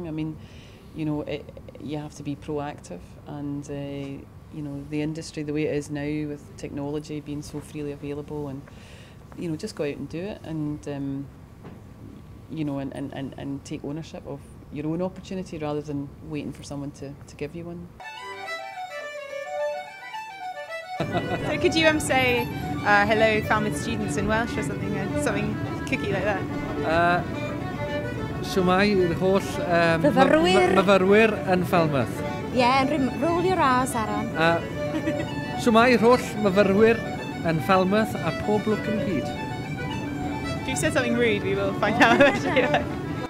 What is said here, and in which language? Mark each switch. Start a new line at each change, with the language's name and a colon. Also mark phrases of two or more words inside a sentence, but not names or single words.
English: I mean, you know, you have to be proactive, and you know, the industry the way it is now with technology being so freely available, and you know, just go out and do it, and you know, and take ownership of your own opportunity rather than waiting for someone to give you one. So could you say hello Falmouth students in Welsh or something cookie like that?
Welsh: Shwmai yr holl myfyrwyr yn Falmouth.
English: Yeah, roll your R's, Aaron.
Welsh: Shwmai yr holl myfyrwyr yn Falmouth a pob lwc yn byd.
English: If you've said something rude, we will find out eventually.